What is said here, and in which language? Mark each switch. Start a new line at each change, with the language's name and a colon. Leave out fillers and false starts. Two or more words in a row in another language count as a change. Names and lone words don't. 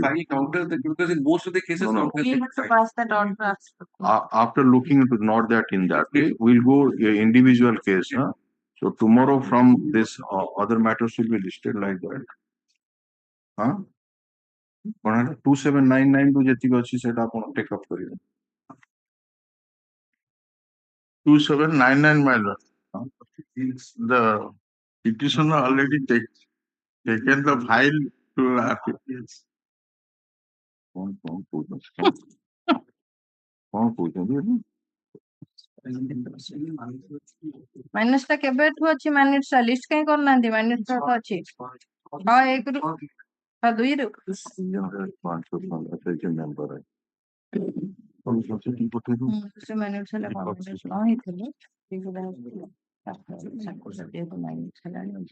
English: File counter, because in most of the cases, No. We have to pass that order. After looking into not that in that way, we'll go individual case. Huh? So tomorrow from this other matters will be listed like that.
Odia: Huh? 2799 to ଯେତିକି ଅଛି ସେଟା ଆପଣ
English: take up
Odia: କରିବେ.
English: 2799 my lord. The petitioner already taken the file to
Odia: କଣ କହୁଛନ୍ତି? ମାଇନସ୍ ଟା କେବେଠୁ ଅଛି ମାଇନସ୍ ଟା ଲିଷ୍ଟ କାଇଁ କରୁନାହାନ୍ତି ମାଇନସ୍ ଟା ତ ଅଛି 6/1 ରୁ 6/2 ରୁ ସେ ମାଇନସ୍ ହେଲା କଣ ହେଇଥିଲେ ମାଇନସ୍ ହେଲାଣି